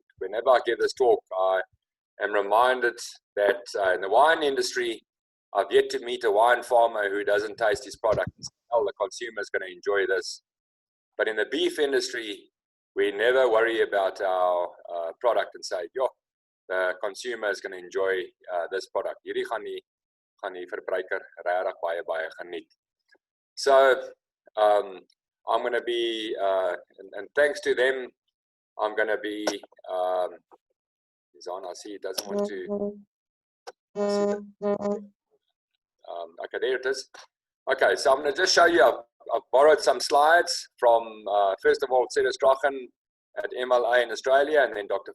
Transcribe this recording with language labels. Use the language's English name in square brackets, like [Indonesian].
[English] And whenever I give this talk, I am reminded that in the wine industry, I've yet to meet a wine farmer who doesn't taste his product and say, oh, the consumer is going to enjoy this. But in the beef industry, we never worry about our product and say, yo, the consumer is going to enjoy this product. [Afrikaans] Hierdie gaan die verbruiker regtig baie geniet. [English] So I'm going to be, and thanks to them, I'm going to be, he's on, I see he doesn't want to, okay, there it is. Okay, so I'm going to just show you, I've borrowed some slides from, first of all, Cedric Strachan at MLA in Australia, and then Dr.